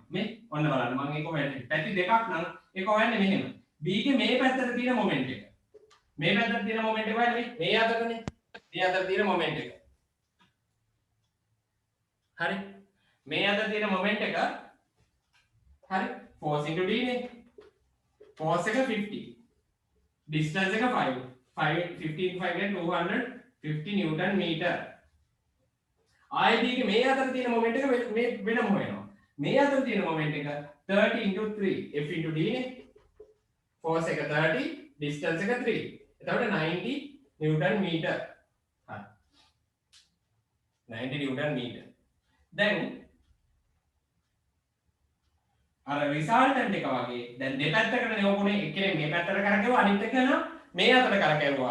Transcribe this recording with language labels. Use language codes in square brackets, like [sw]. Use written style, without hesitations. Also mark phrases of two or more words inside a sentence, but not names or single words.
[si] මේ ඔන්න බලන්න මම ඒක හොයන්නේ. පැති දෙකක් නම් ඒක හොයන්නේ මෙහෙම. B ගේ මේ පැත්තට තියෙන මොමන්ට් එක. මේ පැත්තට තියෙන මොමන්ට් එක හොයන්නේ මේ අතටනේ. මේ අතට තියෙන මොමන්ට් එක. හරි. මේ අතට තියෙන මොමන්ට් එක හරි. [en] force into D නේ. force එක 50 distance එක 5 15 5 එක 250 newton meter. [si] ආයෙත් ඊගේ මේ අතර තියෙන මොමන්ට් එක මේ වෙනම හොයනවා. මේ අතර තියෙන මොමන්ට් එක 30 [en] into 3 F into D [si] නේ. force එක 30 distance එක 3. එතකොට 90 [en] newton meter. [si] හරි. [en] 90 newton meter. [si] දැන් අර රිසල්ටන්ට් එක වගේ දැන් දෙපැත්තකටනේ ඕකුනේ එක්කෙනෙක් මේ පැත්තට කරකැවුවා අනිත් එකනා මේ අතට කරකැවුවා.